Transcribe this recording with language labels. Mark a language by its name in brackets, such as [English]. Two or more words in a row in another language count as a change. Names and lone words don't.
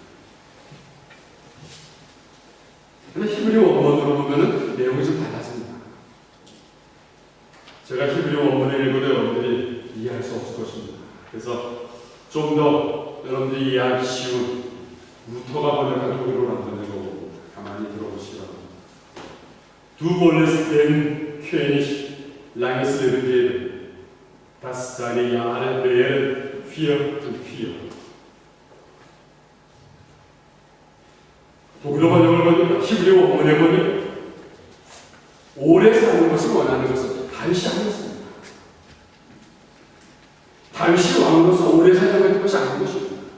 [Korean] 그런데 히브리 원문으로 보면 내용이 좀 달라집니다. 제가 히브리 원문을 읽어도 여러분들이 이해할 수 없을 것입니다. 그래서 좀 더 여러분들이 이해하기 쉬운 루터가 번역한 독일어로 한번 읽어보고 가만히 들어보시기 바랍니다. [German] Du wolltest den König langes Leben geben, dass seine Jahre wären 404. [Korean] 독일어 번역을 보니까 히브리 원문에 보니까 오래 사는 것을 원하는 것은 다윗이 아니었습니다. 다윗이 왕으로서 오래 살려고 했던 것이 아닌 것입니다.